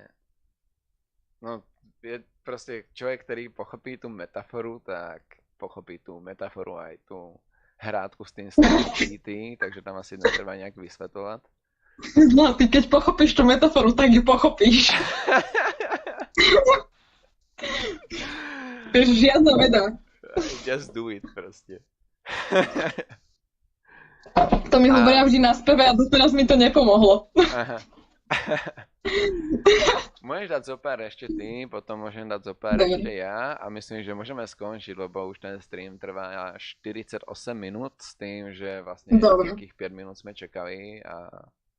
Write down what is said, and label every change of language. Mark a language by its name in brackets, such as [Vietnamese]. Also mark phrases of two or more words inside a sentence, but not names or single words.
[Slovak] No, je proste človek, ktorý pochopí tú metaforu, tak pochopí tú metaforu aj tú hrátku s tým E.T., takže tam asi netreba nejak vysvetľovať. No, ty keď pochopíš tú metaforu, tak ju pochopíš. To je žiadna veda. [English] Just do it [Slovak] proste. To mi hovoria vždy na speve a doteraz mi to nepomohlo. Aha. Môžeš dať zopár ešte ty, potom môžem dať zopár ešte ja a myslím, že môžeme skončiť, lebo už ten stream trvá 48 minút s tým, že vlastne nejakých 5 minút sme čakali a...